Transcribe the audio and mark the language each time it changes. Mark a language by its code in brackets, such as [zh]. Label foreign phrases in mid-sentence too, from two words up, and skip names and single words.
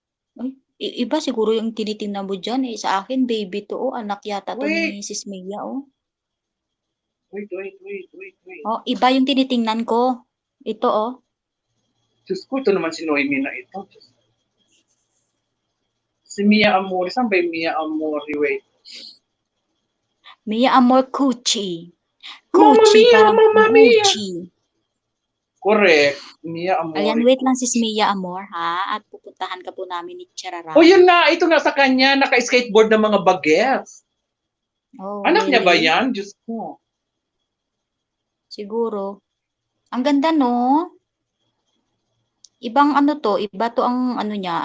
[tl] Ay, Iba siguro yung tinitingnan mo dyan eh. Sa akin, baby to. Oh, anak yata to Wait. ni Sis Mia. Oh. Wait. Oh, iba yung tinitingnan ko. Ito oh. Diyos ko, ito naman si Noemi na ito. Si Mia Amori. Saan ba yung Mia Amori? Wait. Mia Amor Cucci. Mamma Cucci, mia, parang [it] mamma mia. [tl] Gucci. Correct. Mia Amori. Ayan, wait lang Sis Mia Amor ha. At pupuntahan ka po namin ni Charara. Oh, yun nga. Ito nga sa kanya. Naka-skateboard ng mga bagets. Oh, Anak niya ba really? yan? Diyos ko. Siguro. Ang ganda no? Ibang ano to, iba to ang ano niya.